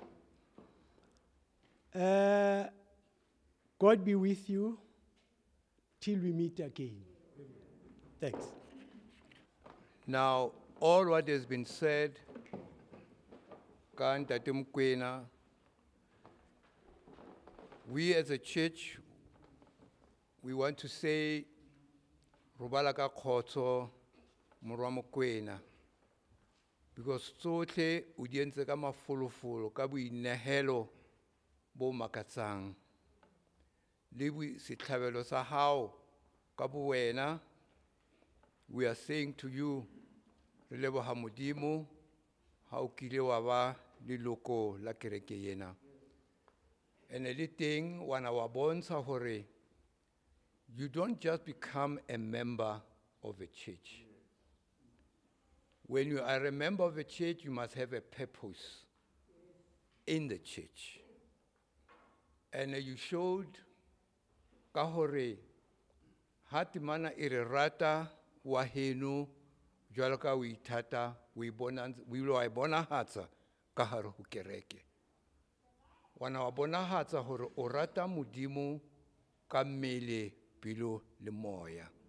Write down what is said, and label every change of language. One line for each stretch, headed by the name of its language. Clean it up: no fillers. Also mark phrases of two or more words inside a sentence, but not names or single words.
English: God be with you till we meet again. Thanks. Now, all what has been said
Southern Sotho: ka Ntate Mokoena,
English: we as a church, we want to say,
Southern Sotho: Robala ka khotso, Morwa Mokoena, because tsohle o di entse ka mafolofolo ka boinehelo bo makatsang. Le setlhabelo sa hao ka bowena,
English: we are saying to you,
Southern Sotho: re leboha Modimo ha o kile wa ba leloko la kereke ena. Ene le teng wana wa bontsha hore
English: you don't just become a member of a church. When you are a member of a church, you must have a purpose in the church. And you showed
Southern Sotho: ka hore ha temana e re rata wa heno jwalo ka o ithata o ilo wa e bonahatsa ka hare ho kereke. Wana wa bonahatsa hore o rata Modimo ka mmele, pelo le moya.